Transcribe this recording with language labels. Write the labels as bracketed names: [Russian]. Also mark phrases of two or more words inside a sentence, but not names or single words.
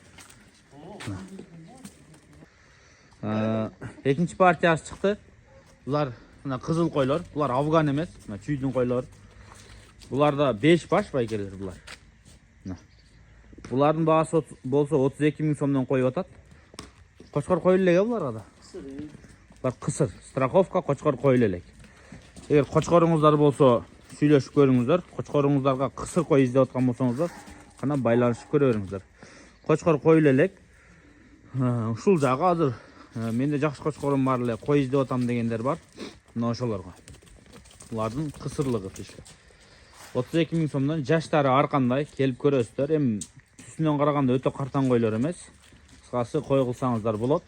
[Kyrgyz] Экинчи партиясы чыкты. Булар мына кызыл койлор, булар Афган эмес, мына чүйдүн койлор. Буларда 5 баш байкелер булар. Булардын баасы болсо 32 000 сомдон коюп атат. Кочкор коюлу элек буларга да. Бар кысыр, страховка кочкор коюлу элек. Эгер koçkoруңуздар болсо, сүйлөшүп көрүңүздөр. Koçkoруңуздарга кысыр кой издеп аткан болсоңуздар, кана байланышып көрө бериңиздер. Кочкор коюлу элек. Ушул жагы азыр менде жакшы koçkorум бар эле, кой издеп атам дегендер бар. Мына ошолорго. Булардын кысырлыгы тиш. 32 000 сомдон жаштары ар кандай келип көрөсүздөр. Эми түсүнөн караганда өтө картан койлор эмес. Кыскасы кой кылсаңыздар болот.